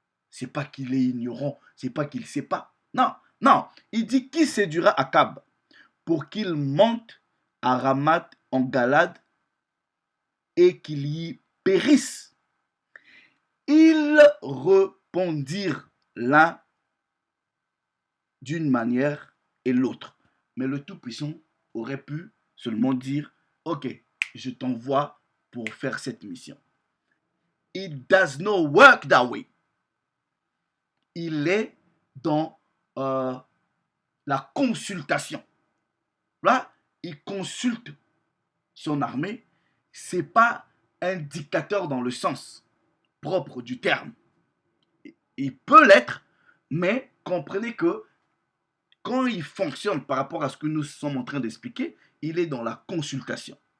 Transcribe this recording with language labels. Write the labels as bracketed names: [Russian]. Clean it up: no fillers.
[French] C'est pas qu'il est ignorant, c'est pas qu'il ne sait pas. Non, non, il dit qui séduira Akab pour qu'il monte à Ramath en Galade et qu'il y périsse. Ils répondirent l'un d'une manière et l'autre. Mais le Tout-Puissant aurait pu seulement dire, ok, je t'envoie pour faire cette mission. [English] It does not work that way. [French] Il est dans la consultation. Là, il consulte son armée. Ce n'est pas indicateur dans le sens propre du terme. Il peut l'être, mais comprenez que quand il fonctionne par rapport à ce que nous sommes en train d'expliquer, il est dans la consultation.